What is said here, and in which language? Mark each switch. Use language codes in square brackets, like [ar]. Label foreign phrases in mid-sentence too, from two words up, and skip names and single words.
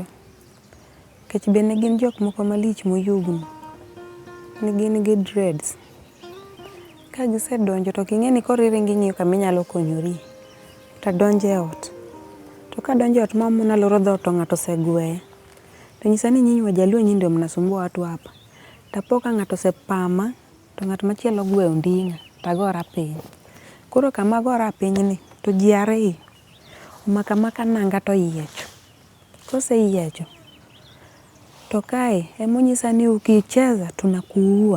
[luo] Kech bende gin jok moko malich moyugno. Ni gin gi dreads. Ka gisedonjo to king'e ni koro iringi ng'iyo kama inyalo konyori. To donjo e ot. To ka donjo e ot ma muna loro dhoot to ng'ato osegweya. [sw] To nyisa ni nyinyi wajaluo nyinyi ndio mnasumbua watu hapa. [luo] Tapo ka ng'ato osepama to ng'at machielo gweyo nding'a tagora piny. Koro kama agora piny ni to ji ariyo maka nanga to yiecho. Kose yiecho to kae emonyisa ni [sw] ukicheza tunakuua.